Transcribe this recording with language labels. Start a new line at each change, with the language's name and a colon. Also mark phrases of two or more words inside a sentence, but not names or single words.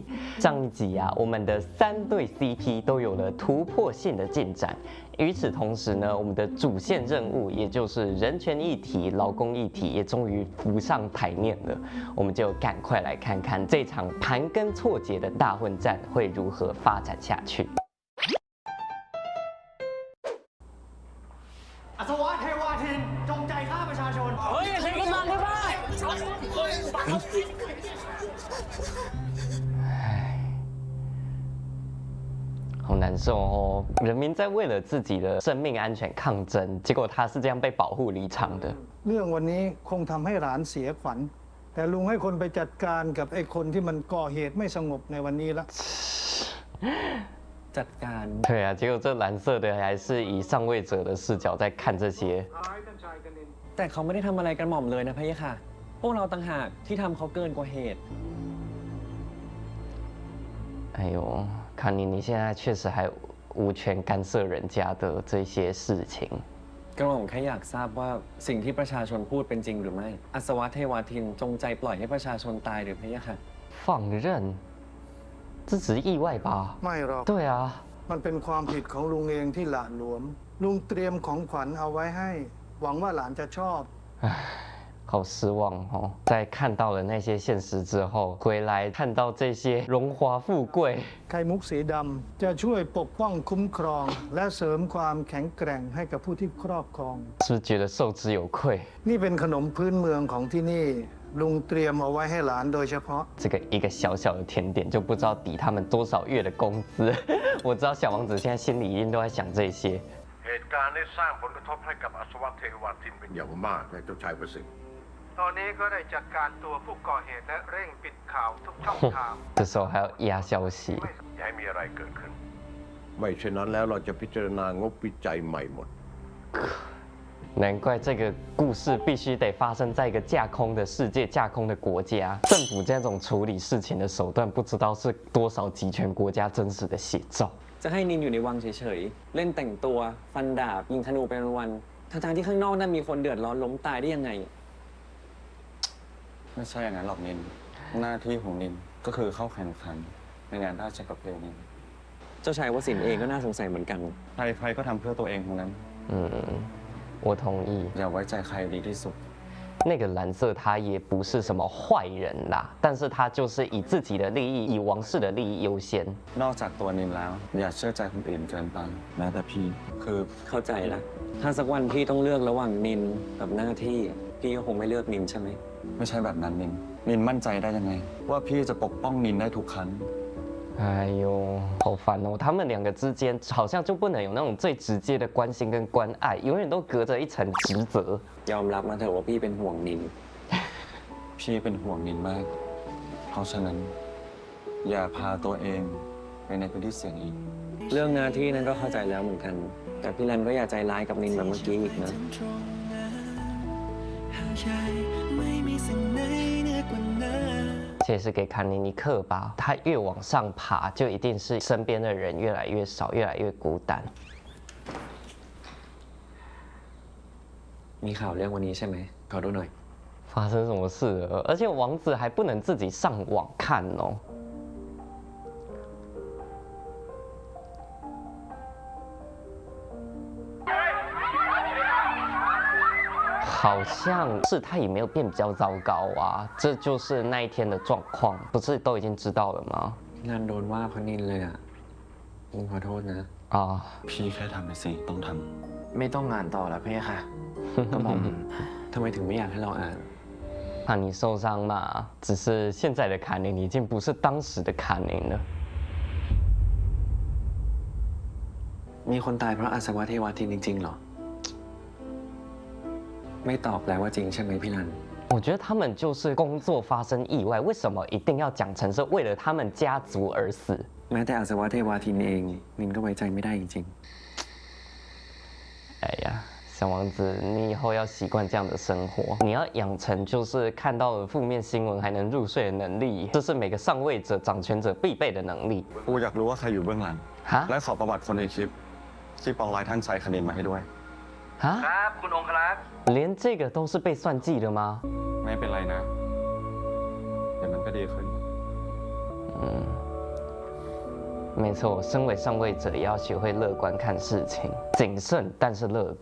Chinese: 上一集啊，我们的3对 CP 都有了突破性的进展。与此同时呢，我们的主线任务，也就是人权议题、劳工议题，也终于浮上台面了。我们就赶快来看看这场盘根错节的大混战会如何发展下去。
Thai: อัศวะเทวาทินจงใจฆ่าประชาชนเฮ้ยใครก็มาที่บ้าน
Chinese: 好难受哦！人民在为了自己的生命安全抗争，结果他是这样被保护离场的。
Thai: เรื่องวันนี้คงทำให้หลานเสียขวัญแต่ลุงให้คนไปจัดการกับไอ้คนที่มันก่อเหตุไม่สงบในวันนี้ละ จัดการ
Chinese: 对啊，结果这蓝色的还是以上位者的视角在看这些。
Thai: แต่เขาไม่ได้ทำอะไรกันหม่อมเลยนะพะยะค่ะพวกเราต่างหากที่ทำเขาเกินกว่าเหตุ
Chinese: 哎呦，卡尼，你现在确实还无权干涉人家的这些事情。
Thai: กระหม่อมแค่อยากทราบว่าสิ่งที่ประชาชนพูดเป็นจริงหรือไม่อัศวะเทวาทินจงใจปล่อยให้ประชาชนตายหรือพะยะค่ะ
Chinese: 放任，这只是意外吧？
Thai: ไม่หรอก
Chinese: 对啊，
Thai: มันเป็นความผิดของลุงเองที่หละหลวมลุงเตรียมของขวัญเอาไว้ให้หวังว่าหลานจะชอบ
Chinese: 好失望哦！在看到了那些现实之后，回来看到这些荣华富贵，
Thai: ไข่มุกสีดำจะช่วยปกป้องคุ้มครองและเสริมความแข็งแกร่งให้กับผู้ที่ครอบครอง
Chinese: 是不是觉得受之有愧？
Thai: นี่เป็นขนมพื้นเมืองของที่นี่ลุงเตรียมเอาไว้ให้หลานโดยเฉพาะ
Chinese: 这个一个小小的甜点就不知道抵他们多少月的工资。我知道小王子现在心里一定都在想这些。
Thai: เหตุการณ์นี้สร้างผลกระทบให้กับอัศวะเทวาทินเป็นอย่างมากนะเจ้าชายประสิทธิ์ ตอนนี้ก็ได้จัดการตัวผู้ก่อเหตุและเร่งปิดข่าวทุกช่องทาง
Chinese: 这时候还要压消息，
Thai: อย่าให้มีอะไรเกิดขึ้น ไม่เช่นนั้นแล้วเราจะพิจารณางบวิจัยใหม่หมด
Chinese: 难怪这个故事必须得发生在一个架空的世界、架空的国家。政府这种处理事情的手段，不知道是多少集权国家真实的写照。
Thai: จะให้นินอยู่ในวังเฉยๆเล่นแต่งตัวฟันดาบยิงธนูเป็นวันๆทางที่ข้างนอกนั้นมีคนเดือดร้อนล้มตายได้ยังไง ไม่ใช่อย่างนั้นหรอกนินหน้าที่ของนินก็คือเข้าแข่งขันในงานราชประเพณี เจ้าชายวสินทร์เองก็น่าสงสัยเหมือนกัน ใครๆก็ทำเพื่อตัวเองทั้งนั้น
Chinese: 我同意。
Thai: อย่าไว้ใจใครดีที่สุด
Chinese: 那个蓝色他也不是什么坏人啦，但是他就是以自己的利益、以王室的利益优先。
Thai: นอกจากตัวนินแล้วอย่าเชื่อใจคนอื่นเกินไปแม้แต่พี่คือ เข้าใจละถ้าสักวันพี่ต้องเลือกระหว่างนินกับหน้าที่พี่ก็คงไม่เลือกนินใช่ไหม ไม่ใช่แบบนั้นนินมั่นใจได้ยังไงว่าพี่จะปกป้องนินได้ทุกครั้ง
Chinese: 哎呦，好烦哦！他们两个之间好像就不能有那种最直接的关心跟关爱，永远都隔着一层职责。
Thai: ยอมรับมาเถอะว่าพี่เป็นห่วงนิน พี่เป็นห่วงนินมากเพราะฉะนั้นอย่าพาตัวเองไปในพื้นที่เสี่ยงอีก เรื่องหน้าที่นั้นก็เข้าใจแล้วเหมือนกันแต่พี่รันก็อย่าใจร้ายกับนินแบบเมื่อกี้อีกนะ
Chinese: 这也是给坎尼尼克吧，他越往上爬，就一定是身边的人越来越少，越来越孤单。
Thai: มีข่าวเรื่องวันนี้ใช่ไหมขอดูหน่อย
Chinese: 发生什么事了？而且王子还不能自己上网看哦。好像是他也没有变比较糟糕啊，这就是那一天的状况，不是都已经知道了吗？
Thai: งานโดนว่าเพราะนินเลยอ่ะผมขอโทษนะ พี่แค่ทำไปสิต้องท ำไม่ต้องอ่านต่อแล้วพี่ค่ะก็มองทำไมถึงไม่อยากให้เราอ่าน
Chinese: 怕你受伤嘛，只是现在的卡宁已经不是当时的卡宁了。
Thai: มีคนตายเพราะอาสวะเทวาทินจริงๆเหรอไม่ตอบแปลว่าจริงใช่ไหมพี่รัน
Chinese: 我觉得他们就是工作发生意外，为什么一定要讲成是为了他们家族而死？
Thai: แม้แต่อาสวะเทวาทินเองนินก็ไว้ใจไม่ได้จริง
Chinese: 哎呀，小王子，你以后要习惯这样的生活，你要养成就是看到了负面新闻还能入睡的能力，这是每个上位者、掌权者必备的能力。
Thai: กูอยากรู้ว่าใครอยู่เบื้องหลัง ฮะ และขอประวัติคนในคลิปที่ปองร้ายท่านชายคณินมาให้ด้วย 啊， ครับคุณองครักษ์
Chinese: 连这个都是被算计的吗？
Thai: ไม่เป็นไรนะ เดี๋ยวมันก็ดีขึ้น
Chinese: 没错，身为上位者也要学会乐观看事情，谨慎但是乐观。